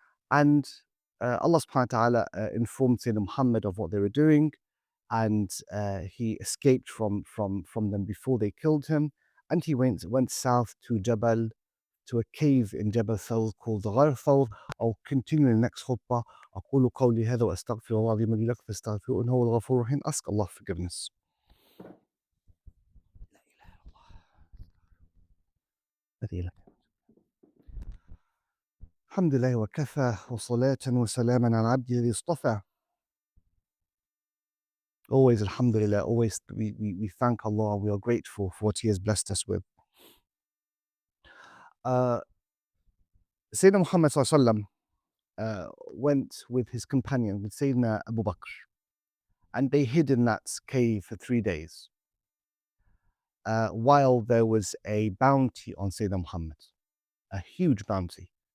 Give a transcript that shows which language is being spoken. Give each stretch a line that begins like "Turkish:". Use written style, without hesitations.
English: And Allah subhanahu wa ta'ala informed Sayyidina Muhammad of what they were doing, and he escaped from them before they killed him, and he went south to to a cave in Jabal Thawr called Ghar Thawr. I'll continue in the next khutbah.
Arabic: أقول قولي هذا وأستغفر الله العظيم لي لكم فاستغفروه إنه هو الغفور الرحيم.
English: Ask Allah forgiveness.
Arabic: الحمد لله وكفى وصلاة وسلاما على عبده الذي اصطفى.
English: Always, alhamdulillah, always we thank Allah. We are grateful for what He has blessed us with. Sayyidina Muhammad sallallahu went with his companion, with Sayyidina Abu Bakr, and they hid in that cave for 3 days, while there was a bounty on Sayyidina Muhammad, a huge bounty.